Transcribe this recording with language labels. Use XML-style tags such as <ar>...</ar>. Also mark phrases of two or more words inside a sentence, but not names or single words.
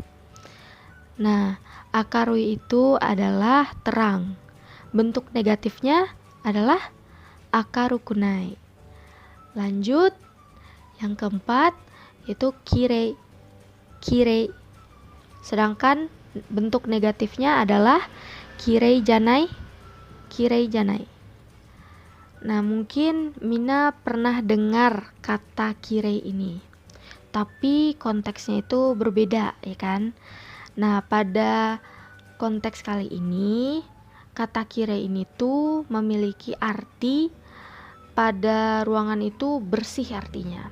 <id>Nah, akarui itu adalah terang. Bentuk negatifnya adalah akarukunai. Lanjut, yang keempat yaitu kirei. Kirei. Sedangkan bentuk negatifnya adalah</id> <ja>kirei janai. Kirei janai.</ja> <id>Nah, mungkin Mina pernah dengar kata kirei ini, tapi konteksnya itu berbeda, ya kan? Nah, pada konteks kali ini, kata kirei ini tuh memiliki arti pada ruangan itu bersih artinya.</id>